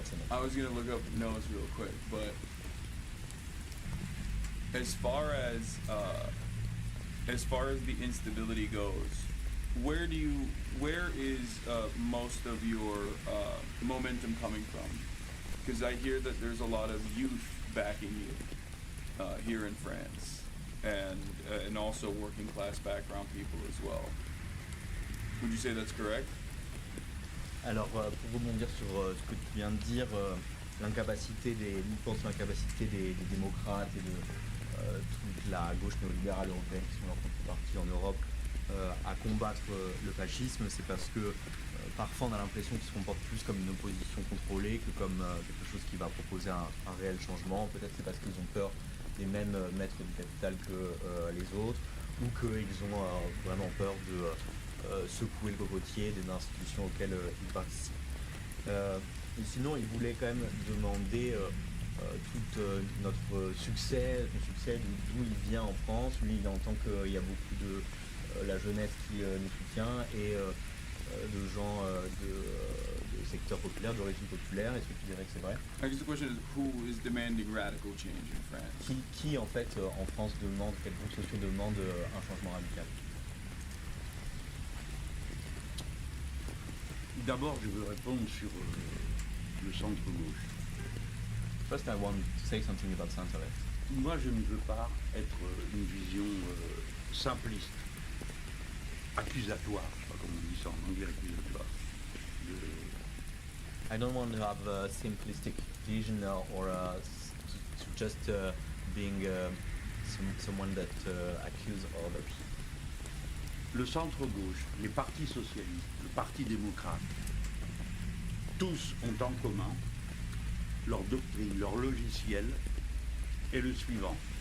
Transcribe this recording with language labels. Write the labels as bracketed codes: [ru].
[en] I was gonna look up notes real quick, but as far as the instability goes, where is most of your momentum coming from? because I hear that there's a lot of youth backing you here in France, and also working class background people as well. Would you say that's correct? [fr] Alors, pour rebondir sur ce que tu viens de dire, l'incapacité des démocrates et de toute la gauche néolibérale européenne qui sont leur contrepartie en Europe à combattre le fascisme, c'est parce que parfois on a l'impression qu'ils se comportent plus comme une opposition contrôlée que comme quelque chose qui va proposer un réel changement. Peut-être c'est parce qu'ils ont peur des mêmes maîtres du capital que les autres, ou qu'ils ont vraiment peur de secouer le cocotier des institutions auxquelles ils participent. Et sinon, ils voulaient quand même demander tout notre succès, d'où il vient en France. Lui, il entend qu'il y a beaucoup de la jeunesse qui nous soutient et de gens de secteurs populaires, d'origine populaire. Est-ce que tu dirais que c'est vrai? [en] I guess the question is, who is demanding radical change in France? [fr] Qui en fait en France demande, quels groupes sociaux demandent un changement radical? D'abord, je veux répondre sur le centre-gauche. [en] First, I want to say something about center-left. [fr] Moi, je ne veux pas être une vision simpliste, accusatoire, je ne sais pas comment on dit ça en anglais, accusatoire. [en] I don't want to have a simplistic vision or to just being someone that accuses others. [fr] Le centre-gauche, les partis socialistes, le parti démocrate, tous ont en commun leur doctrine, leur logiciel est le suivant.